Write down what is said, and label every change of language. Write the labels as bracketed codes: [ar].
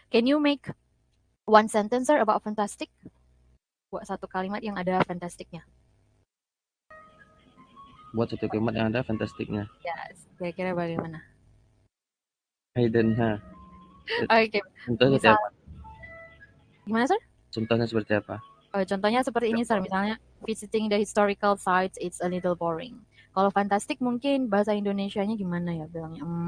[en] Can you make one sentence, sir, about fantastic? [id] Buat satu kalimat yang ada fantasticnya. buat satu kalimat yang ada fantastiknya. Yes, kira-kira bagaimana? Hidden, Oke, Contohnya seperti misal apa? gimana, sir? Contohnya seperti apa? Contohnya seperti ini, sir. Misalnya, [en] visiting the historical sites, it's a little boring. [id] Kalau fantastic mungkin bahasa Indonesianya gimana ya bilangnya?